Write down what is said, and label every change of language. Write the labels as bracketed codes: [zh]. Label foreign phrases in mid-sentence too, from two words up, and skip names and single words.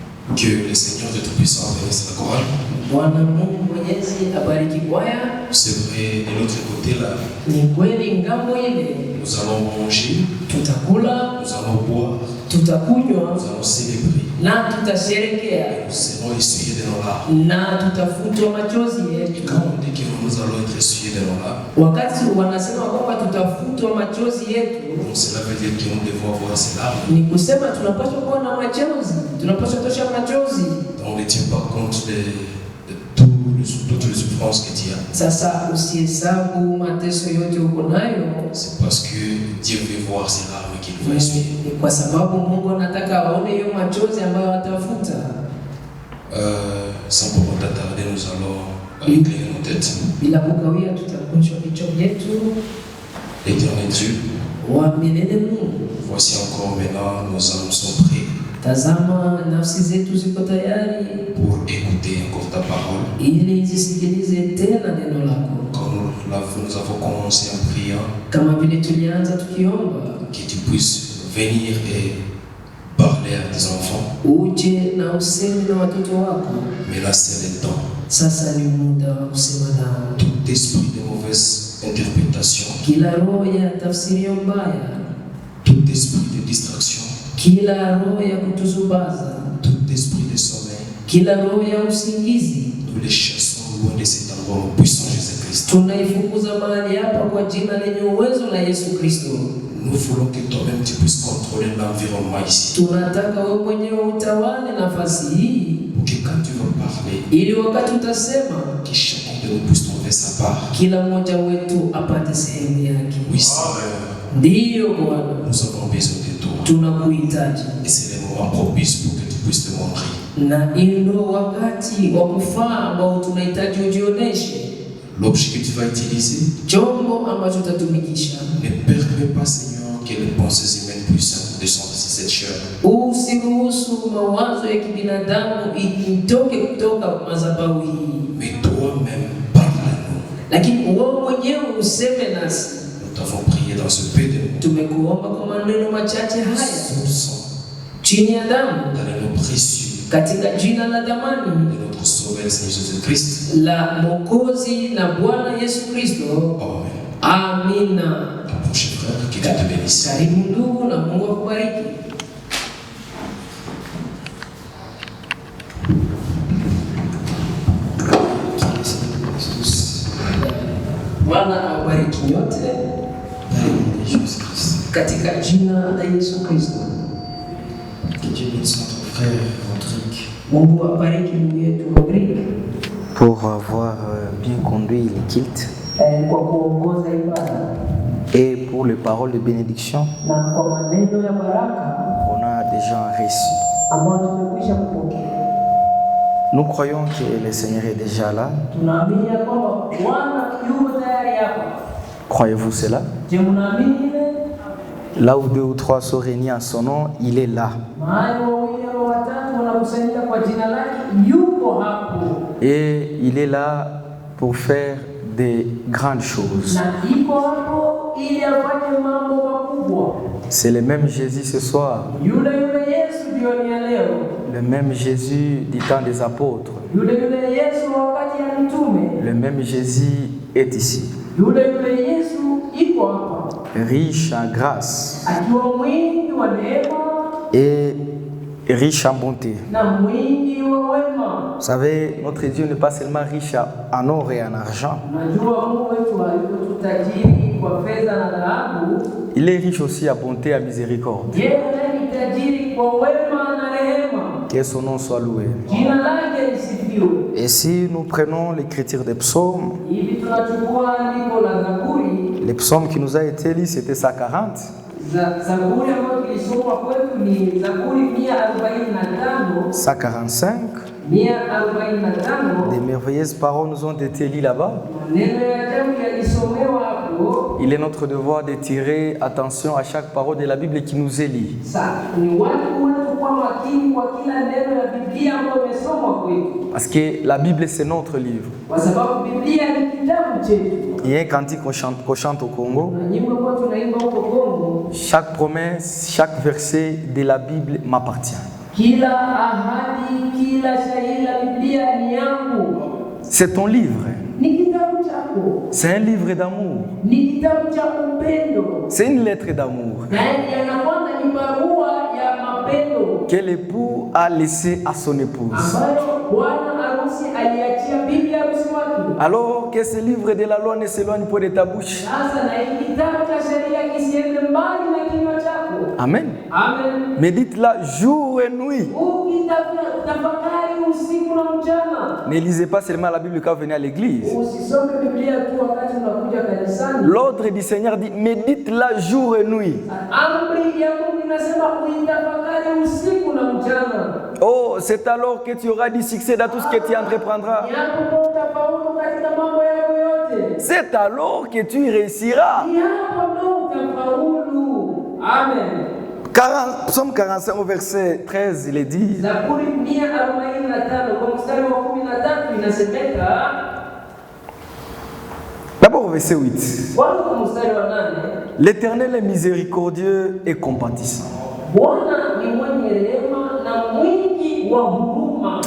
[fr] Que le Seigneur de Tout-Puissant bénisse la chorale. [sw] Bwana Mungu Mwenyezi abariki kwaya. [fr] C'est vrai, de l'autre côté là, [sw] Ni kweli ngambo ile [fr] nous allons manger, [sw] tutakula, [fr] nous allons boire, [sw] tutakunywa [fr] nous allons célébrer. [sw] na tutasherekea [fr] Nous serons essuyés de nos larmes. [sw] na tutafutwa machozi [fr] Et [sw] yetu. [fr] quand on dit que nous allons être essuyés de nos larmes, [sw] Wakati wanasema kwamba tutafutwa machozi yetu, [fr] donc cela veut dire que nous devons avoir ces larmes. [sw] ni kusema tunapaswa kuwa na machozi, tunapaswa tosha machozi. [fr] Donc ne tiens pas compte de toutes les souffrances que tu as. [sw] Sasa usihesabu mateso yote uko nayo, [fr] C'est parce que Dieu veut voir ces larmes qu'il va essuyer. [sw] ni kwa sababu Mungu anataka aone hiyo machozi ambayo atafuta. [fr] Sans pour autant tarder, nous allons incliner nos têtes. [sw] Bila kukawia, tutakunjwa vichwa vyetu. [fr] Éternel Dieu, [sw] Wa milele Mungu, [fr] voici encore maintenant nos âmes sont prêtes [sw] tazama nafsi zetu ziko tayari [fr] pour écouter encore ta parole. [sw] ili zisikilize tena neno lako, [fr] Quand nous avons commencé en priant, [sw] kama vile tulianza tukiomba, [fr] que tu puisses venir et parler à tes enfants. [sw] uje na usemi na watoto wako. [fr] Mais là, c'est le temps. [sw] Sasa ni muda wa kusema nao. [fr] Tout esprit de mauvaise interprétation, [sw] Kila roho ya tafsiri mbaya, [fr] tout esprit de distraction, [sw] kila roho ya kutuzubaza, [fr] tout esprit de sommeil, [sw] kila roho ya usingizi, [fr] nous les chassons loin de cet endroit au puissant Jésus-Christ. [sw] tunaifukuza mahali hapa kwa jina lenye uwezo la Yesu Kristo. [fr] Nous voulons que toi-même tu puisses contrôler l'environnement ici. [sw] Tunataka wewe mwenyewe utawale nafasi hii, [fr] Pour que quand tu vas parler, [sw] ili wakati utasema, [fr] que chacun de nous puisse trouver sa part. [sw] kila mmoja wetu apate sehemu yake. [fr] Oui, Seigneur, [sw] Ndiyo Bwana, [fr] nous avons besoin de toi. [sw] tunakuhitaji, [fr] Et c'est le moment propice pour que tu puisses te montrer. [sw] na ndio wakati wa kufaa ambao tunahitaji ujioneshe. [fr] L'objet que tu vas utiliser [sw] Chombo ambacho utatumikisha, [fr] ne permet pas, Seigneur, que les pensées humaines puissent descendre sur cette chair. [sw] usiruhusu mawazo ya kibinadamu itoke kutoka madhabahu hii, [fr] Mais toi-même, parle à nous. [sw] lakini wewe mwenyewe useme nasi. [fr] Nous t'avons prié dans ce peu de mots. [sw] Tumekuomba kwa maneno machache haya [fr] Sous le sang, [sw] chini ya damu, [fr] dans le nom précieux [sw] katika jina la dhamani [fr] de notre Sauveur Seigneur Jésus-Christ. [sw] la Mwokozi na Bwana Yesu Kristo. [fr] Amen. [sw] Amina. [fr] Mon cher frère, que Dieu te bénisse. [sw] Karibu ndugu, na Mungu akubariki. Bwana awabariki nyote katika jina la Yesu Kristo. [fr] Que Dieu bénisse notre frère Rodrigue. [sw] Mungu awabariki ndugu yetu Rodrigue [fr] pour avoir bien conduit le culte [sw] kwa kuongoza ibada [fr] et pour les paroles de bénédiction. [sw] na kwa maneno ya baraka [fr] On a déjà reçu. [sw] ambayo tumekwisha kupokea. [fr] Nous croyons que le Seigneur est déjà là. [sw] Tunaamini ya kwamba Bwana yuko tayari hapa. [fr] Croyez-vous cela? [sw] Je, mnaamini ile? [fr] Là où 2 ou 3 sont réunis en son nom, il est là. [sw] Mahali wawili au watatu wanakusanyika kwa jina lake, yuko hapo. [fr] Et il est là pour faire des grandes choses. [sw] Na iko hapo ili afanye mambo makubwa. [fr] C'est le même Jésus ce soir, [sw] Yule Yesu jioni ya leo. [fr] le même Jésus du temps des apôtres. [sw] Yule Yesu wakati ya mitume. [fr] Le même Jésus est ici, [sw] Yule Yesu iko hapa. [fr] riche en grâce [sw] Akiwa mwingi wa neema [fr] et riche en bonté. [sw] na mwingi wa wema. [fr] Vous savez, notre Dieu n'est pas seulement riche en or et en argent. [sw] Najua Mungu wetu alikuwa tajiri kwa fedha na dhahabu. [fr] Il est riche aussi en bonté et en miséricorde. [sw] Yeye ni tajiri kwa wema na rehema. [fr] Que son nom soit loué. [sw] Jina lake lisifiwe. [fr] Et si nous prenons l'écriture des psaumes, [sw] Hivi tunachukua andiko la Zaburi. [fr] les psaumes qui nous a été lus, c'était 140. [sw] Zaburi ambayo tulisoma kwetu ni Zaburi 145. [fr] 145. [sw] 145. [fr] Des merveilleuses paroles nous ont été lues là-bas. [sw] Maneno ya ajabu yalisomewa hapo. [fr] Il est notre devoir de tirer attention à chaque parole de la Bible qui nous est lue. [sw] Sasa ni watu wetu kwa makini kwa kila neno ya Biblia ambayo imesomwa kwetu. [fr] Parce que la Bible, c'est notre livre. [sw] Kwa sababu Biblia ni kitabu chetu. [fr] Il y a un cantique qu'on chante au Congo. [sw] Na nyimbo ambazo tunaimba huko Kongo. [fr] Chaque promesse, chaque verset de la Bible m'appartient. [sw] Kila ahadi, kila shairi la Biblia ni yangu. [fr] C'est ton livre. [sw] Ni kitabu chako. [fr] C'est un livre d'amour. [sw] Ni kitabu cha upendo. [fr] C'est une lettre d'amour [sw] Na yanakuwa ni barua ya mapendo [fr] que l'époux a laissée à son épouse. [sw] ambayo bwana harusi aliachia bibi harusi wake. [fr] Alors que ce livre de la loi ne s'éloigne pas de ta bouche. [sw] Sasa na hii kitabu cha sheria kisiende mbali na kinywa chako. [fr] Amen. [sw] Amen. [fr] Médite-la jour et nuit. [sw] Ukitafakari usiku na mchana. [fr] Ne lisez pas seulement la Bible quand vous venez à l'église. [sw] Usisome Biblia tu wakati unakuja kanisani. [fr] L'ordre du Seigneur dit médite-la jour et nuit. [sw] Amri ya Mungu inasema uitafakari usiku na mchana. [fr] Oh, c'est alors que tu auras du succès dans tout ce que tu entreprendras. [sw] Yapo utafaulu katika mambo yako yote. [fr] C'est alors que tu réussiras. [sw] Yapo ndo utafaulu. [fr] Amen. Psaume 45 au verset 13, il est dit. [sw] Zaburi 145 kwa mstari wa 13 inasemeka. [fr] D'abord au verset 8. [sw] Kwanza kwa mstari wa 8. [fr] L'Éternel est miséricordieux et compatissant. [sw] Bwana ni mwenye rehema na mwingi wa huruma.